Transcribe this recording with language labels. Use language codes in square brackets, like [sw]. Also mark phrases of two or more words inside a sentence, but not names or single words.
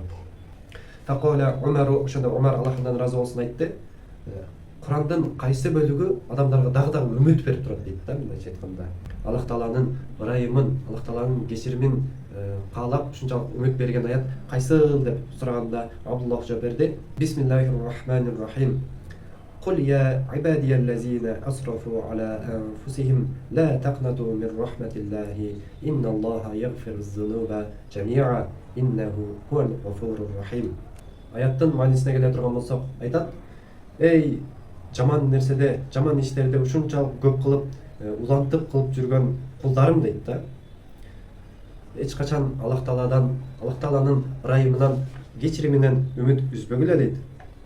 [ky] Факола Умару, ошондо Умар Аллахтан разы болсун айтты: "Кур'андын кайсы бөлүгү адамдарга дагы үмүт берип турат" дейт да, мындайча айтканда. Аллах Тааланын ырайымын, Аллах Тааланын кечиримин каалап, ушунчалык үмүт берген аят кайсыл деп сураганда Абдуллах жооп берди: [ar] "بسم الله الرحمن الرحيم. قل يا عبادي الذين أسرفوا على أنفسهم لا تقنطوا من رحمة الله إن الله يغفر الذنوب جميعا إنه هو الغفور الرحيم." [ky] Аяттын маанисине келе турган болсок, айтат: "Эй жаман нерседе, жаман иштерди ушунчалык көп кылып, улантып кылып жүргөн кулдарым" дейт да. Эч качан Аллах Тааланын ырайымынан, кечириминен үмүт үзбөгүлө дейт.